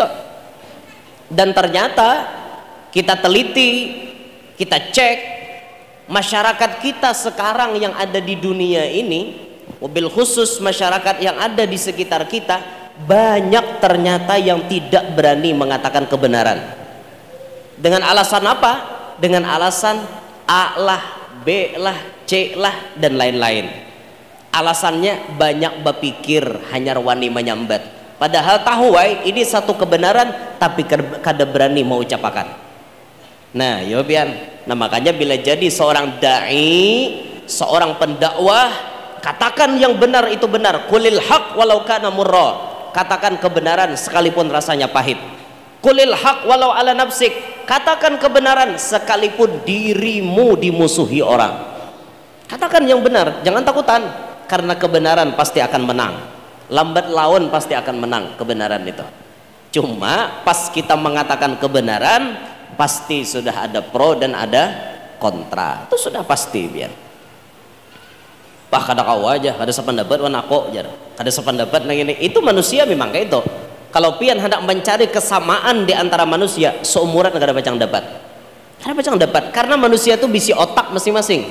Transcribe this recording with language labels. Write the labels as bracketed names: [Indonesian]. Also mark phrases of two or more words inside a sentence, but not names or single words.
[Indonesian] Dan ternyata kita teliti, kita cek masyarakat kita sekarang yang ada di dunia ini, mobil khusus masyarakat yang ada di sekitar kita, banyak ternyata yang tidak berani mengatakan kebenaran. Dengan alasan apa? Dengan alasan A lah, B lah, C lah, dan lain-lain. Alasannya banyak berpikir, hanya wani menyambat. Padahal tahu ini satu kebenaran, tapi kada berani mau ucapakan. [Banjar] Nah, yo pian. Nah, makanya bila jadi seorang dai, [Indonesian] seorang pendakwah, katakan yang benar itu benar. [Arabic] قل الحق ولو كان مرا. [Indonesian] Katakan kebenaran sekalipun rasanya pahit. [Arabic] قل الحق ولو على نفسك. [Indonesian] Katakan kebenaran sekalipun dirimu dimusuhi orang. Katakan yang benar, jangan takutan, karena kebenaran pasti akan menang. Lambat laun pasti akan menang kebenaran itu. Cuma pas kita mengatakan kebenaran, pasti sudah ada pro dan ada kontra. [Banjar] Itu sudah pasti biar. Bah kada kau aja, kada sependapat wan aku jar. Kada sependapat nang ini. Itu manusia memang kayak itu. Kalau pian hendak mencari kesamaan di antara manusia, seumuran kada bacang dapat. Kada bacang dapat karena manusia itu bisi otak masing-masing.